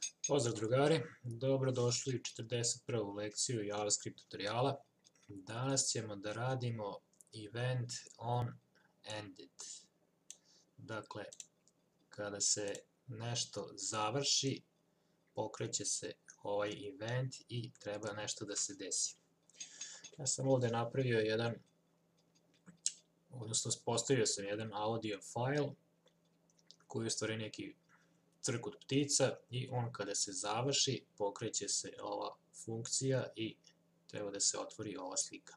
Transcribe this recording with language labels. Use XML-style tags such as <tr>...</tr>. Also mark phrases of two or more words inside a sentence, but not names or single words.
<bs>Pozdrav drugari, dobrodošli u 41. lekciju JavaScript tutoriala. Danas ćemo da radimo</bs> <en>event on ended.</en> <bs>Dakle, kada se nešto završi, pokreće se ovaj event i treba nešto da se desi. Ja sam ovdje napravio jedan, odnosno postavio sam jedan</bs> <en>audio file</en> <bs>koji je u stvari neki crkut ptica i on kada se završi pokreće se ova funkcija i treba da se otvori ova slika.</bs>